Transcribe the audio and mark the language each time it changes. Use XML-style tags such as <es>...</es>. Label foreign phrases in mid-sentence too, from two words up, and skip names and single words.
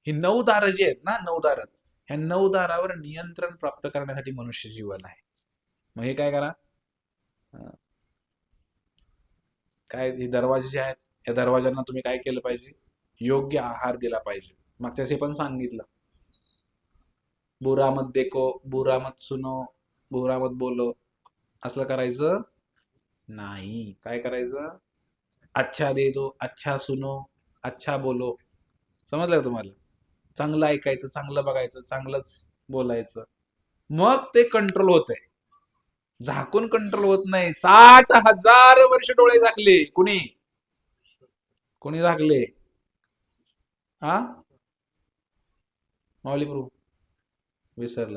<mr>ही 9 दारं जी आहेत ना, 9 दारं, ह्या 9 दारावर नियंत्रण प्राप्त करण्यासाठी मनुष्य जीवन आहे. मग हे काय करा, काय हे दरवाजे जे आहेत, या दरवाजांना तुम्ही काय केलं पाहिजे, योग्य आहार दिला पाहिजे. मागच्याशी पण सांगितलं,</mr> <hi>बुरा मत देखो, बुरा मत सुनो, बुरा मत बोलो,</hi> <mr>असलं करायचं नाही. काय करायचं,</mr> <hi>अच्छा दे दो, अच्छा सुनो, अच्छा बोलो.</hi> <mr>समजलं का तुम्हाला? चांगलं ऐकायचं, चांगलं बघायचं, चांगलंच बोलायचं. मग ते कंट्रोल होत आहे. झाकून कंट्रोल होत नाही. 60,000 वर्ष डोळे झाकले. कुणी झाकले? हा, माऊली प्रभू विसरलं.</mr>